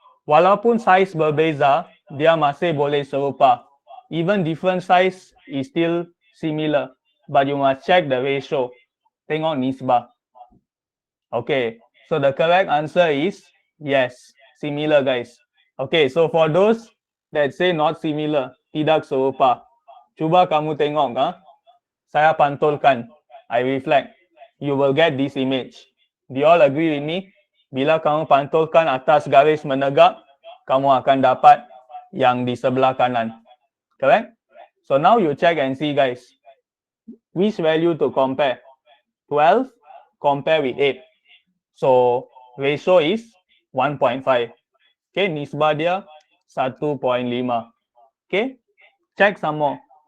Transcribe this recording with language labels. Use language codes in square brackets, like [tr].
[ms] Walaupun saiz berbeza, dia masih boleh serupa. [en] Even different size is still similar, but you must check the ratio. [ms] Tengok nisbah. [en] Okay, so the correct answer is yes, similar, guys. Okay, so for those that say not similar, [ms] tidak serupa, cuba kamu tengok, saya pantulkan, [en] I reflect, you will get this image. Do you all agree with me? [ms] Bila kamu pantulkan atas garis menegak, kamu akan dapat yang di sebelah kanan. [en] Correct? So now you check and see, guys, which value to compare. 12 compare with 8. So ratio is 1.5. Okay, [ms] nisbah dia [en] 1.5. Okay, check some more.